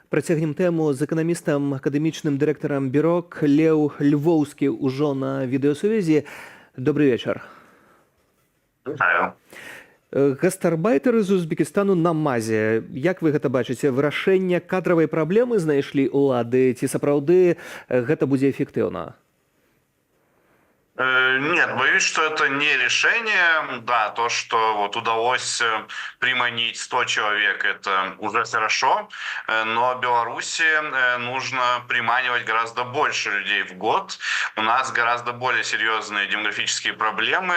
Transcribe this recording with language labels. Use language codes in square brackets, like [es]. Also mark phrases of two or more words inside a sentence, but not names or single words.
[be] Працягнем тэму з эканамістам, акадэмічным дырэктарам бюрок Леў Львоўскі ўжо на відэасувязі. Добрый вечар. Вітаю. Гастарбайтары з Узбекістану на мазе. Як вы гэта бачыце? Вырашэнне кадравай праблемы знайшлі ўлады? Ці сапраўды гэта будзе эфектыўна? [ru] Нет, боюсь, что это не решение. Да, то, что вот удалось приманить 100 человек, это уже хорошо. Но Беларуси нужно приманивать гораздо больше людей в год. У нас гораздо более серьезные демографические проблемы.